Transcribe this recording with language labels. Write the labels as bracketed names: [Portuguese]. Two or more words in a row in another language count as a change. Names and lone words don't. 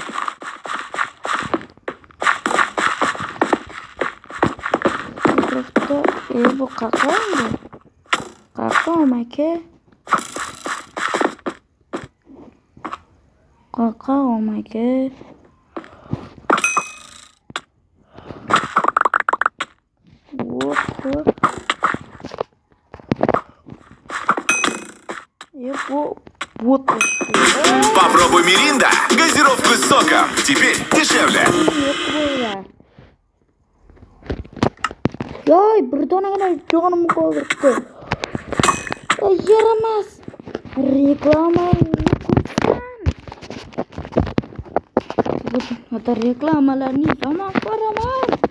[Uzbek] Atrofda bu qaqa endi. Qaqa omaka. Qaqa omaka. [Russian] Вот Попробуй Миринда, газировку с соком. Теперь дешевле. [Uzbek] Yoy, bir donagina jonim qoldiribdi. Yaramas. Reklamalarni yomon ko'raman.